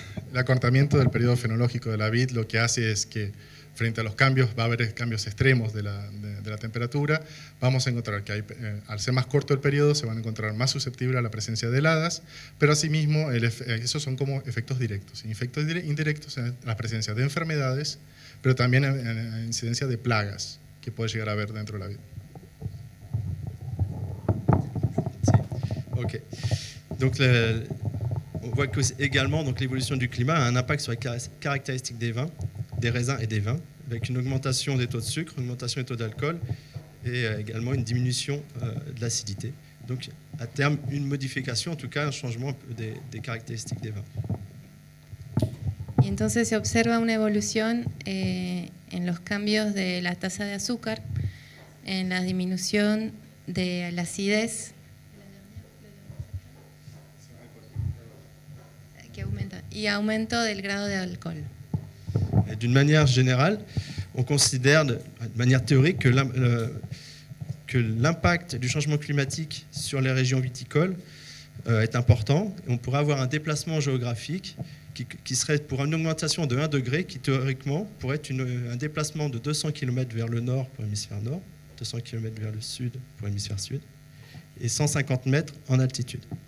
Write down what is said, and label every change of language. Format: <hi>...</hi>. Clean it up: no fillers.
<es>El acortamiento del periodo fenológico de la vid lo que hace es que frente a los cambios, va a haber cambios extremos de la temperatura, vamos a encontrar que al ser más corto el periodo se van a encontrar más susceptibles a la presencia de heladas, pero asimismo esos son como efectos directos. Efectos indirectos en la presencia de enfermedades, pero también en incidencia de plagas que puede llegar a haber dentro de la vid. Sí. Ok.</es> <fr>Donc on voit que également l'évolution du climat a un impact sur les caractéristiques des vins, des raisins et des vins, avec une augmentation des taux de sucre, une augmentation des taux d'alcool et également une diminution de l'acidité. Donc à terme, une modification, en tout cas un changement des caractéristiques des vins.</fr> <es>Y entonces se observa una evolución en los cambios de la tasa de azúcar, en la disminución de la acidez, que aumenta, y aumento del grado de alcohol.</es> <fr>D'une manière générale, on considère de manière théorique que l'impact du changement climatique sur les régions viticoles est important. Et on pourrait avoir un déplacement géographique qui serait pour une augmentation de 1 degré, qui théoriquement pourrait être un déplacement de 200 km vers le nord pour l'hémisphère nord, 200 km vers le sud pour l'hémisphère sud, et 150 mètres en altitude.</fr>